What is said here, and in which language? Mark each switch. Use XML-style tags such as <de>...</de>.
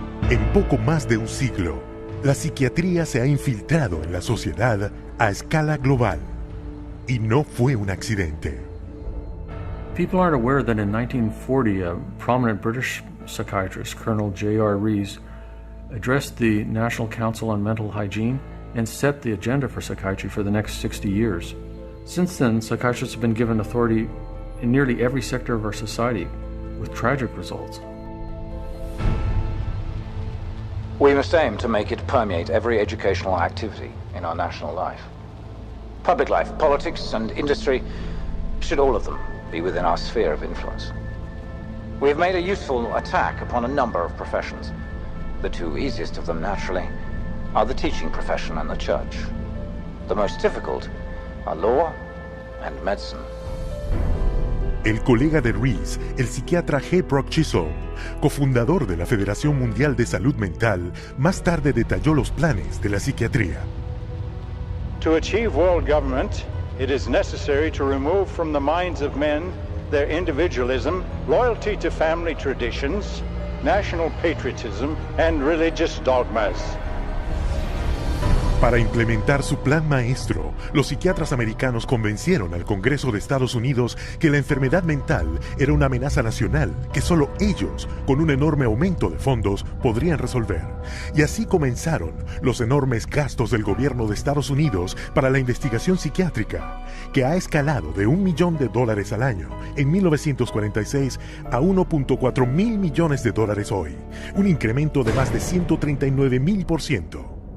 <es>En poco más de un siglo, la psiquiatría se ha infiltrado en la sociedad a escala global. Y no fue un accidente.</es> <en>People aren't aware that in 1940, a prominent British psychiatrist, Colonel J.R. Rees, addressed the National Council on Mental Hygiene and set the agenda for psychiatry for the next 60 years. Since then, psychiatrists have been given authority in nearly every sector of our society, with tragic results. We must aim to make it permeate every educational activity in our national life. Public life, politics, and industry should all of them be within our sphere of influence. We have made a useful attack upon a number of professions. The 2 easiest of them, naturally, are the teaching profession and the church. The most difficult are law and medicine.</en> <es>El colega de Rees, el psiquiatra G. Brock Chisholm, cofundador de la Federación Mundial de Salud Mental, más tarde detalló los planes de la psiquiatría.</es> <en>To achieve world government, it is necessary to remove from the minds of men their individualism, loyalty to family traditions, national patriotism, and religious dogmas.</en> <es>Para implementar su plan maestro, los psiquiatras americanos convencieron al Congreso de Estados Unidos que la enfermedad mental era una amenaza nacional que solo ellos, con un enorme aumento de fondos, podrían resolver. Y así comenzaron los enormes gastos del gobierno de Estados Unidos para la investigación psiquiátrica, que ha escalado de $1 millón al año en 1946 a $1.4 mil millones hoy, un incremento de más de 139,000%.</es>